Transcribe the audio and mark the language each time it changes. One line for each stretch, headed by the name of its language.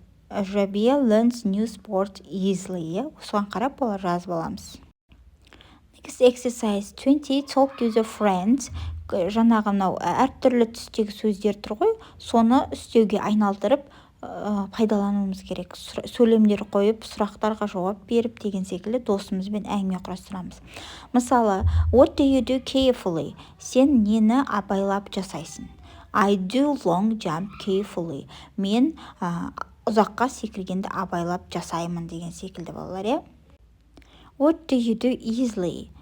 English: Rabia learns new sport easily.
Kazakh: Осыған қарап олар жазып аламыз.
English: Next exercise 20. Talk to the friends.
Kazakh: Жаңағы мынау әртүрлі түстегі сөздер тұр ғой, соны үстеуге айналдырып пайдалануымыз керек. Сөйлемдер қойып, сұрақтарға жауап беріп деген секілді досымызбен әңгіме құрастырамыз.
English: Мысалы, what do you do carefully?
Kazakh: Сен нені абайлап жасайсың?
English: I do long jump carefully.
Kazakh: Мен ұзаққа секіргенді абайлап жасаймын деген секілді балалар,
English: What do you do easily?